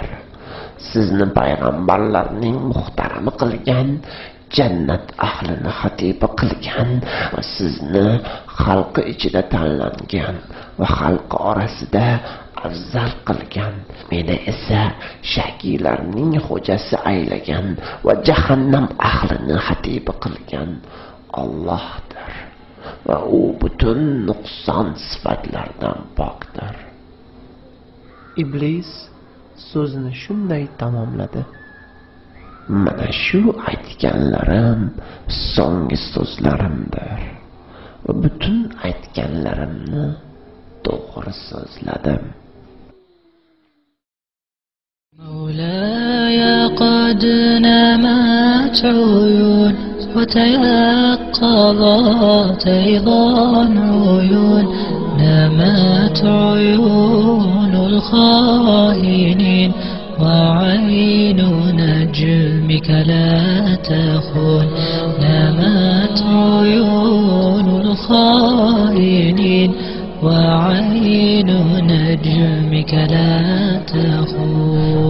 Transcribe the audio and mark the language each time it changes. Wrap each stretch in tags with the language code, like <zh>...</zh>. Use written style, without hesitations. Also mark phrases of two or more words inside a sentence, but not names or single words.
<uz>Sizni payg'ambarlarning muhtarami qilgan, jannat ahlini xatibi qilgan va sizni xalqi ichida tanlangan va xalqi orasida afzal qilgan, meni esa shakilarning xo'jasi aylagan va jahannam ahlini xatibi qilgan Allohdir va u butun nuqson sifatlardan pokdir. Iblis so'zini shunday tamomladi: mana shu aytganlarim so'nggi so'zlarimdir va butun aytganlarimni to'g'ri so'zladim.</uz> <ar>مولاي قد نامت عيون وتيقظت أيضا عيون، نامت عيون الخائنين وعين نجمك لا تخون، نامت عيون الخائنين وعين نجمك لا تخون.</ar>